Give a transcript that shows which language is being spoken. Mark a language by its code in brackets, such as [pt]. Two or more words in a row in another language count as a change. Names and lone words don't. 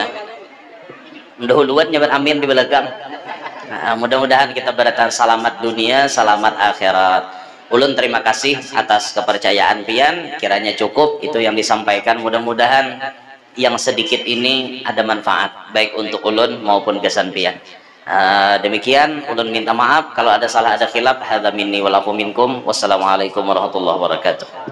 [bjn] Mendahuluan nyabat amin di belakang. Nah, mudah-mudahan kita barataan selamat dunia, selamat akhirat. Ulun terima kasih atas kepercayaan pian, kiranya cukup itu yang disampaikan. Mudah-mudahan yang sedikit ini ada manfaat baik untuk ulun maupun kesan pian. Demikian ulun minta maaf kalau ada salah, ada khilaf. [ar] هذا مني ولكم منكم. والسلام عليكم ورحمة الله وبركاته.